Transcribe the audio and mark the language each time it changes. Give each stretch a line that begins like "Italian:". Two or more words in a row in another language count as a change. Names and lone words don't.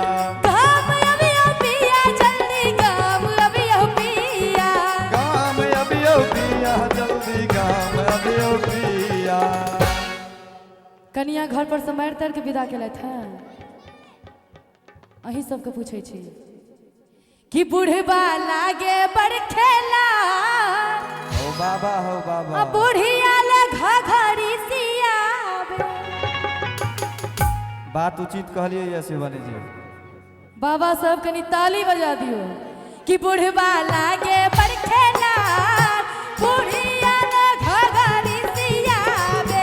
Maithili: गाम अबियौ पिया, जल्दी गाम अबियौ पिया। गाम अबियौ पिया, जल्दी गाम अबियौ पिया। कनिया घर पर से मारि तारि के विदा केलथि हैं। अहीं सबके पूछै छी कि बुढ़बा लागे बड़ खेला, हो बाबा हो बाबा। बुढ़िया ले घघरी सियाबे। बात उचित कहलिए या शिवानी जी। बाबा सब कनी ताली बजा दियो कि बुढ़बा लागे बड़ खेला, बुढ़िया ले घघरी सियाबे।